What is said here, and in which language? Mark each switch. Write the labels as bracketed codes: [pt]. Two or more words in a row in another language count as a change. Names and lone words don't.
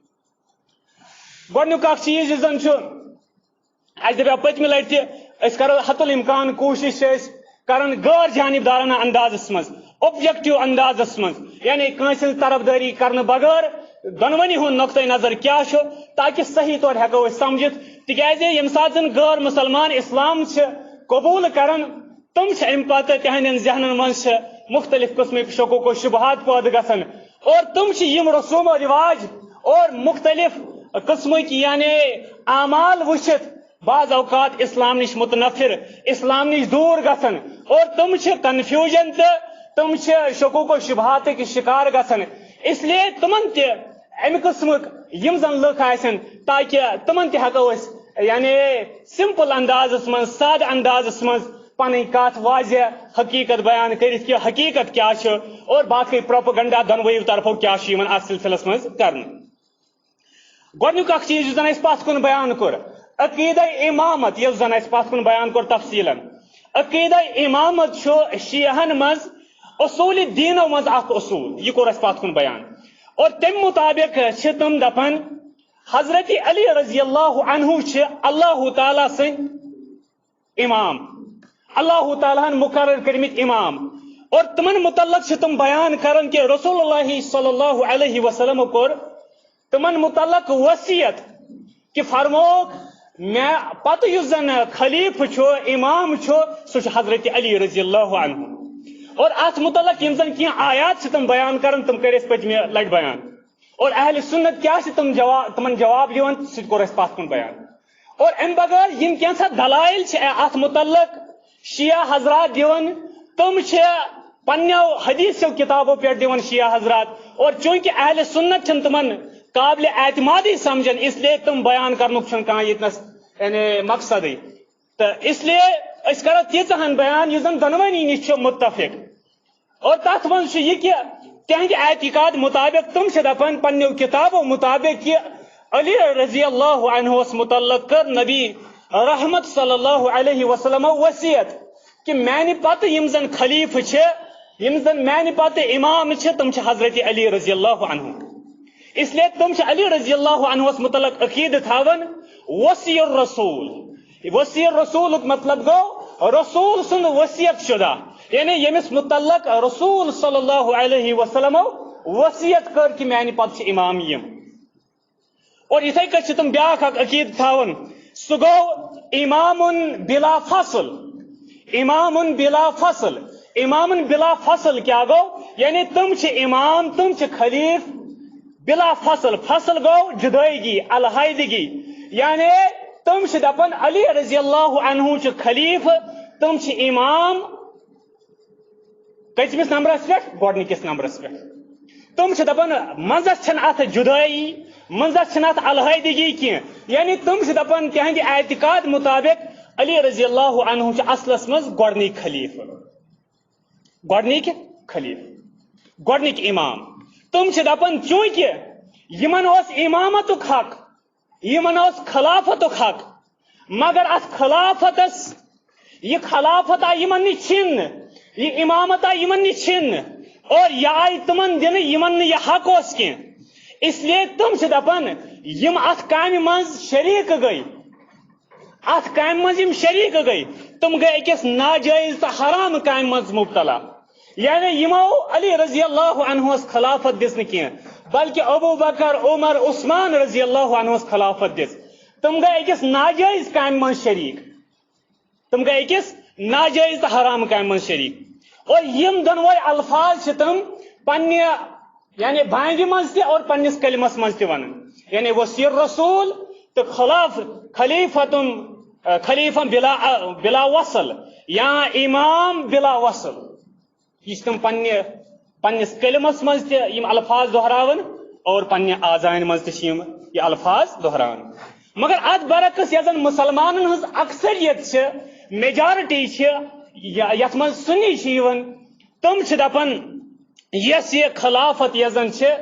[ks] گۄڈنیُک اکھ چیز زن اس دپیو پتمہ لٹہ اس کرو حت الامکان کوشش کرن غیر جانبدارانہ اندازس مز اوبجیکٹو اندازس مز یعنی کنس طرفداری کرنے بغیر دونونی ہند نقطۂ نظر کیا تاکہ صحیح طور ہیکو سمجھت تکیازِ یم سات غیر مسلمان اسلام قبول کرن تم ام پتہ تہندین ذہنن مز مختلف قسمک شکوک و شبہات پید گژھان اور تم یم رسوم و رواج اور مختلف قسمک یعنی اعمال وچھت بعض اوقات اسلام نش متنفر اسلام نش دور گژھان اور تم کنفیوژن تم شکوک و شبہات شکار گژھان [ur] اس لیے [ks] تمن تہ امہ قسمک یم زن لکھ آسن تاکہ تمن تہ ہیکو یعنی سمپل اندازس من سادہ اندازس من پن کت واضح حقیقت بیان کرت کہ حقیقت کیا اور باقی پروپگنڈا دونویو طرفو کیا ات سلسلس مز کرنے گۄڈنیُک اکھ چیز یُس زن اسہِ پتھ کُن بیان کوٚر عقیدہ امامت یُس زن اسہِ پتھ کُن بیان کوٚر تفصیلن عقیدہ امامت چھُ شیعہن منٛز اصوٗلِ دیٖنو منٛز اکھ اصوٗل یہِ کوٚر اسہِ پتھ کُن بیان اور تمہِ مطابق چھِ تِم دپان حضرت علی [ar] رضی اللہ عنہ [ks] چھِ اللہ تعالیٰ سٕنٛدۍ امام اللہ تعالیٰ ہن مقرر کٔرمٕتۍ امام اور تمن متعلق چھِ تِم بیان کران کہ رسول اللہ [ar] صلی اللہ علیہ وسلم [ks] کوٚر تمن متعلق وصیت کہ فرموک میں پتہ یُس زن خلیفہ چھُ امام چھُ سُہ چھُ حضرت علی [ar] رضی اللہ عنہ [ks] اور ات متعلق یم زن کینٛہہ آیات چھِ تِم بیان کران تِم کٔرۍ اَسہِ پٔتمہِ لٹہِ بیان اور اہل سنت کیا چھِ تمن جواب دِوان سُہ تہِ کوٚر اَسہِ پتھ کُن بیان اور امہِ بغٲر یم کینٛژھا دلائل چھِ اتھ متعلق شیعہ حضرات دِوان تِم چھِ پننیو حدیثو کتابو پٮ۪ٹھ دِوان شیعہ حضرات اور چونکہ اہل سنت چھِنہٕ تمن قابل اعتمادی سمجھن [ur] اس لیے [ks] تم بیان کرنُک چھُنہٕ کانٛہہ ییٚتنس یعنی مقصدٕے تہٕ [ur] اس لیے [ks] أسۍ کرو تیٖژاہن بیان یُس زن دۄنوٕنی نِش چھُ متفق اور تتھ منٛز چھُ یہِ کہِ تہنٛدِ اعتقاد مطابق تم چھِ دپان پننیو کتابو مطابق کہ علی رضی اللہ عنہس متعلق کر نبی رحمت [ar] صلی اللہ علیہ وسلم [ks] وصیت کہ میانہِ پتہٕ یم زن خلیفہ چھِ یم زن میانہِ پتہٕ امام چھِ تم چھِ حضرت علی [ar] رضی اللہ عنہ [ur] اس لیے [ks] تم چھِ علی رضی اللہ عنہس متعلق عقیدہ تھاون [ar] وصی الرسول [ks] وصی الرسولُک مطلب گوٚو رسول سُنٛد وصیت شدہ یعنی ییٚمِس متعلق رسول صلی اللہ علیہ وسلمو وصیت کر کہ میانہِ پتہٕ چھِ امام یم اور یِتھے کٔنۍ چھِ تم بیاکھ اکھ عقیدہ تھاون سُہ گوٚو [ar] امامٌ بلا فصل امامٌ بلا فصل [ks] امامٌ بلا فصل کیا گوٚو یعنی تم چھِ امام تم چھِ خلیف بلا فصل فصل گو جدائیگی علیحدگی یعنی تم چھِ دپان علی [ar] رضی اللہ عنہ [ks] چھُ خلیف تم چھِ امام کٔژمِس نمبرس پٮ۪ٹھ گۄڈنِکِس نمبرس پٮ۪ٹھ تم چھِ دپان منٛزس چھنہٕ اتھ جدٲیی منٛزس چھنہٕ اتھ علیحدگی کینٛہہ یعنی تم چھِ دپان تہنٛدِ اعتقاد مطابق علی [ar] رضی اللہ عنہ [ks] چھُ اصلس منٛز گۄڈنِکۍ خلیفہ گۄڈنِکۍ خلیفہ گۄڈنِکۍ امام تم چھِ دپان چونکہ یمن اوس امامتُک حق یمن اوس خلافتُک حق مگر ات خلافتس یہ خلافت آئی یمن نش چھننہٕ یہ امامت آئی یمن نش چھننہٕ اور یہ آئی تمن دنہٕ یمن نہٕ یہ حق اوس کینٛہہ اس لیے تم چھِ دپان یم ات کامہِ منٛز شریٖک گٔے ات کامہِ منٛز یم شریٖک گٔے تم گٔے أکِس ناجٲیز تہٕ حرام کامہِ منٛز مبتلا یعنی یمو علی رضی اللہ عنہس خلافت دِژ نہٕ کینٛہہ بلکہ ابو بکر عمر عثمان رضی اللہ عنہس خلافت دِژ تم گٔے أکِس ناجٲیز کامہِ منٛز شریٖک تم گٔے أکِس ناجٲیز تہٕ حرام کامہِ منٛز شریٖک اور یم دۄنوے الفاظ چھِ تم پننہِ یعنی بانگہِ منٛز تہِ اور پننِس کلمس منٛز تہِ ونان یعنی [ar] وصی الرسول [ks] تہٕ خلیفہ بلا وصل یا امام بلا وصل یہ تم پنس کلمس مز تم الفاظ دہراون اور پنہ آزان مز تم یہ الفاظ دہراون مگر ات برعکس یس زن مسلمانن ہز اکثریت میجارٹی یت من سنی تم دپان یس یہ خلافت یس زن